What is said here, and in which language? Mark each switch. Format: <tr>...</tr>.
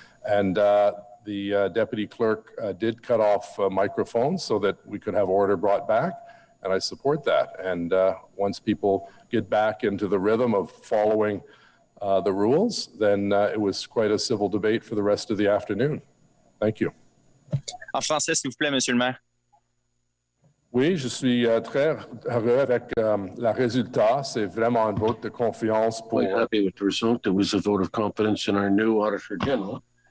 <en>And the deputy clerk did cut off microphones so that we could have order brought back. And I support that. And once people get back into the rhythm of following the rules, then it was quite a civil debate for the rest of the afternoon. Thank you.</en> <fr>En français, s'il vous plaît, Monsieur le maire. Oui, je suis très heureux avec le résultat. C'est vraiment un vote de confiance pour...</fr> <en>Quite happy with the result. It was a vote of confidence in our new Auditor General.</en>